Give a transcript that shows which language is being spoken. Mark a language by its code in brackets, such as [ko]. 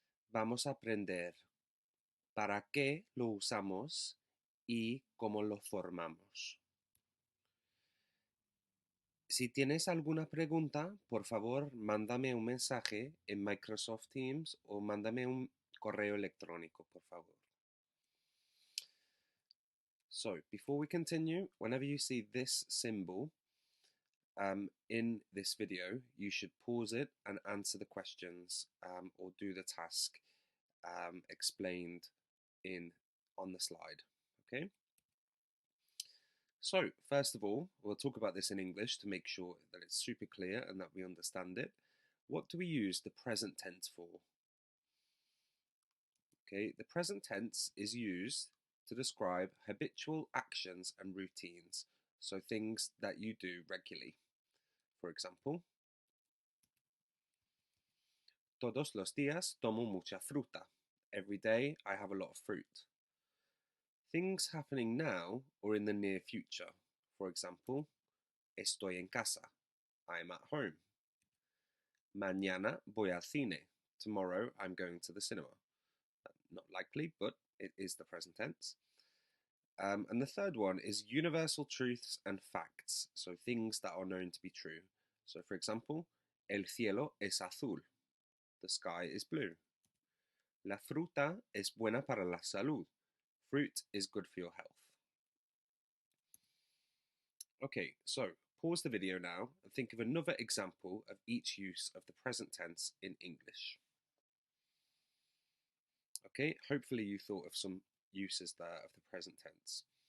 [es] Vamos a aprender para qué lo usamos y cómo lo formamos. Si tienes alguna pregunta, por favor, mándame un mensaje en Microsoft Teams o mándame un correo electrónico, por favor. [en] So, before we continue, whenever you see this symbol in this video, you should pause it and answer the questions or do the task explained on the slide. Okay? So, first of all, we'll talk about this in English to make sure that it's super clear and that we understand it. What do we use the present tense for? Okay, the present tense is used to describe habitual actions and routines, so things that you do regularly. For example, [es] todos los días tomo mucha fruta. [en] Every day I have a lot of fruit. Things happening now or in the near future. For example, [es] estoy en casa. [en] I'm at home. [es] Mañana voy al cine. [en] Tomorrow I'm going to the cinema. Not likely, but it is the present tense. And the third one is universal truths and facts, so things that are known to be true. So, for example, [es] el cielo es azul. [en] The sky is blue. [es] La fruta es buena para la salud. [en] Fruit is good for your health. Okay, so pause the video now and think of another example of each use of the present tense in English. Okay, hopefully you thought of some uses there of the present tense.